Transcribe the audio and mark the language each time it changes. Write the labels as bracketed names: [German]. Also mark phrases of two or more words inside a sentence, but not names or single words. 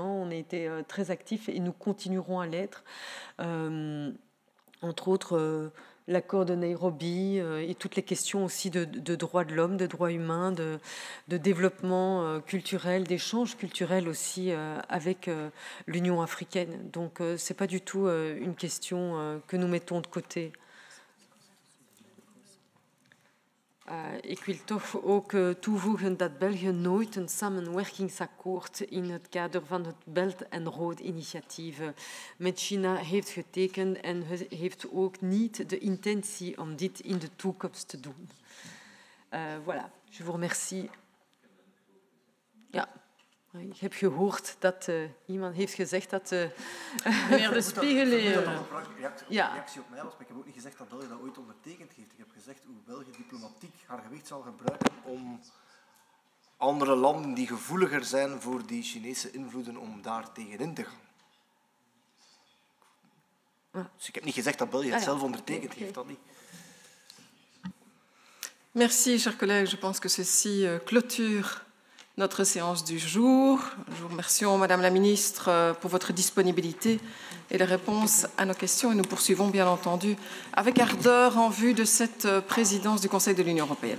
[French] On a été très actifs et nous continuerons à l'être. Entre autres, l'accord de Nairobi et toutes les questions aussi de droits de l'homme, de droits humains, de développement culturel, d'échanges culturels aussi avec l'Union africaine. Donc, ce n'est pas du tout une question que nous mettons de côté. [Dutch] Ik wil toch ook toevoegen dat België nooit een samenwerkingsakkoord in het kader van het Belt and Road initiatief met China heeft getekend en heeft ook niet de intentie om dit in de toekomst te doen. Voilà, je vous remercie. Ja. Ik heb gehoord dat iemand heeft gezegd dat... Meneer De Spiegel... reactie op mij was, maar ik heb ook niet gezegd dat België dat ooit ondertekend heeft. Ik heb gezegd hoe België diplomatiek haar gewicht zal gebruiken om andere landen die gevoeliger zijn voor die Chinese invloeden, om daar tegenin te gaan. Dus ik heb niet gezegd dat België het zelf ondertekend heeft, dat niet. [French] Merci, chers collègues. Je pense que ceci clôture notre séance du jour. Nous vous remercions, Madame la Ministre, pour votre disponibilité et les réponses à nos questions. Et nous poursuivons, bien entendu, avec ardeur en vue de cette présidence du Conseil de l'Union européenne.